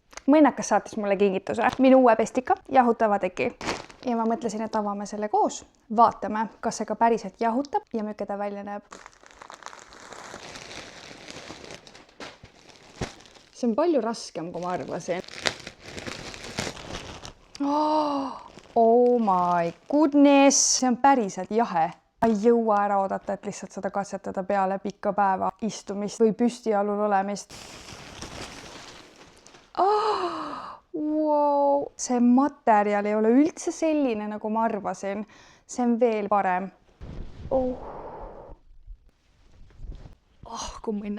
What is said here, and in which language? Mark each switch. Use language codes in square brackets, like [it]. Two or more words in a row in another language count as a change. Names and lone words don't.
[et] Mõnnakas saatis mulle kingituse. Minu uue pestika, jahutava teki. Ja ma mõtlesin, et avame selle koos. Vaatame, kas see ka päriselt jahutab ja milline ta välja näeb. See on palju raskem, kui ma arvasin. [en] Oh my goodness, [et] see on päriselt jahe. Ma ei jõua ära oodata, et lihtsalt seda katsetada peale pikka päeva istumist või püstijalul olemist. Wow. See materjal ei ole üldse selline, nagu ma arvasin. See on veel parem. Kui mõnna.